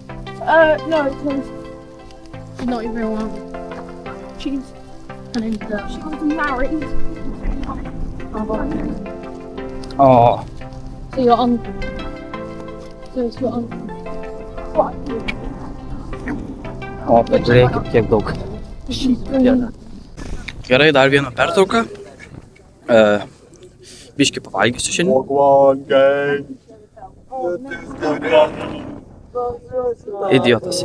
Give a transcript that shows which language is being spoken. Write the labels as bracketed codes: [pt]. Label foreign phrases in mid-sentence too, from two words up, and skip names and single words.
[en] No, because she's not even real one. She's she was married. Oh. So your uncle. So it's your uncle. What? [lt] O, pažiūrėkit, kiek daug. Gerai, dar vieną pertrauką. Biškį pavalgysiu šiandien. Idiotas.